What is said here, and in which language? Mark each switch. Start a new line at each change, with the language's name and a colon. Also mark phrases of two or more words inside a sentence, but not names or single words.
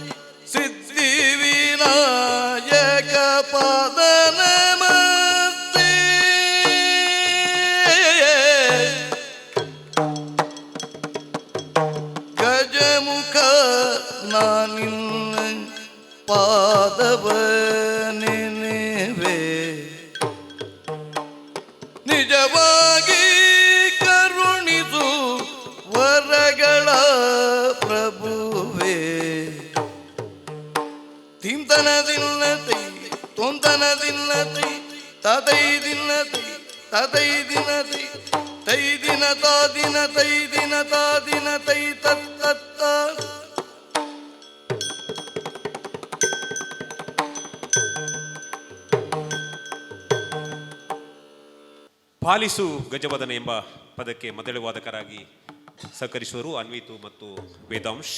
Kannada: ಸಿದ್ಧಿವಿನಾಯಕ ಪಾದ ನಮಸ್ತೆ ಗಜಮುಖ ನಾನಿನ್ನ ಪಾದವ ನೆನೆವೆ ನಿಜವಾಗಿ ಕರುಣಿಸು ವರಗಳ ಪ್ರಭುವೇ ತಿಂತನದಿಲ್ಲ ತೈ ತೊಂತನದಿಲ್ಲ ತೈ ತದೈ ದಿನ ತೈ ತದೈ ದಿನ ತೈ ತೈ ದಿನ ತಾ ದಿನ ತೈ ದಿನ ತಾ ದಿನ ತೈ ತತ್ತ ಪಾಲಿಸು ಗಜವದನ ಎಂಬ ಪದಕ್ಕೆ ಮದ್ದಳೆ ವಾದಕರಾಗಿ ಸಹಕರಿಸುವರು ಅನ್ವಿತು ಮತ್ತು ವೇದಾಂಶ್.